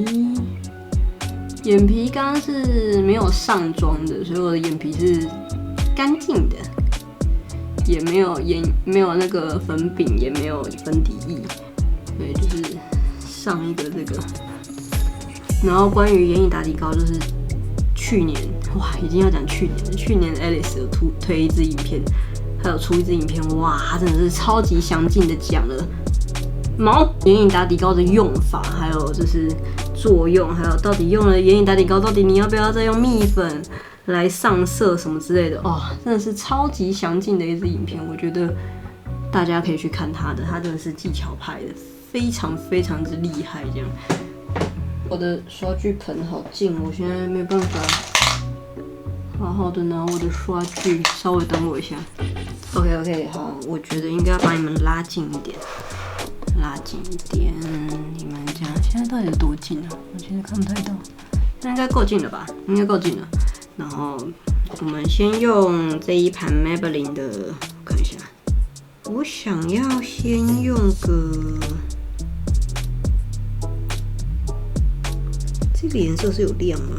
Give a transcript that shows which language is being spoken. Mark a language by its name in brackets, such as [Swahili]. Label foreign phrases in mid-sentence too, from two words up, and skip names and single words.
[Chinese] 眼皮剛剛是沒有上妝的，所以我的眼皮是乾淨的，也沒有那個粉餅，也沒有粉底液，對，就是上一個這個。然後關於眼影打底膏，就是去年哇，已經要講去年了，去年 Alice 有推一支影片，還有出一支影片，哇，他真的是超級詳盡的講了眼影打底膏的用法，還有就是作用，還有到底用了眼影打底膏，到底你要不要再用蜜粉來上色什麼之類的哦，真的是超級詳盡的一支影片，我覺得大家可以去看他的，他真的是技巧派的，非常非常之厲害。這樣，我的刷具盆好近，我現在沒有辦法好好的拿我的刷具，稍微等我一下。OK，好，我覺得應該要把你們拉近一點。拉近一點，你们家现在到底有多近啊？我其實看不太到，那應該夠近了吧？應該夠近了。然後我們先用這一盤 Maybelline 的，我看一下，我想要先用個這個顏色是有亮嗎？